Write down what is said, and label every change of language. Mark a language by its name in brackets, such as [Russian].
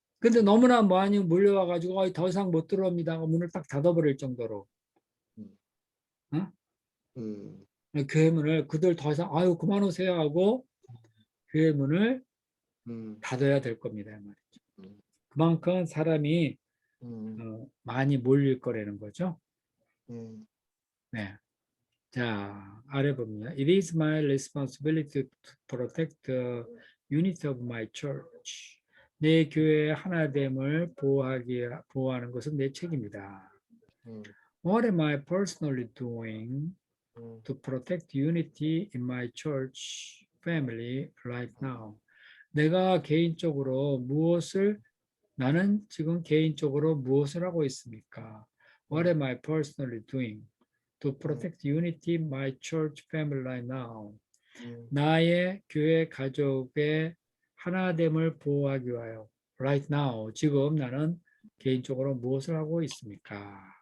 [Korean] 근데 너무나 많이 몰려와가지고 더 이상 못 들어옵니다 하고 문을 딱 닫아버릴 정도로. 어? 교회 문을 그들 더 이상 아유 그만 오세요 하고 교회 문을 닫아야 될 겁니다. 말이죠. 그만큼 사람이 많이 몰릴 거라는 거죠. 네. 자, 아래 보면 [English] It is my responsibility to protect the unity of my church. [Korean] 내 교회의 하나됨을 보호하는 것은 내 책임이다. [English] What am I personally doing to protect unity in my church family right now? [Korean] 내가 개인적으로 나는 지금 개인적으로 무엇을 하고 있습니까? [English] What am I personally doing to protect unity in my church family right now? [Korean] 나의 교회 가족의 하나됨을 보호하기 위하여 [English] right now, [Korean] 지금 나는 개인적으로 무엇을 하고 있습니까?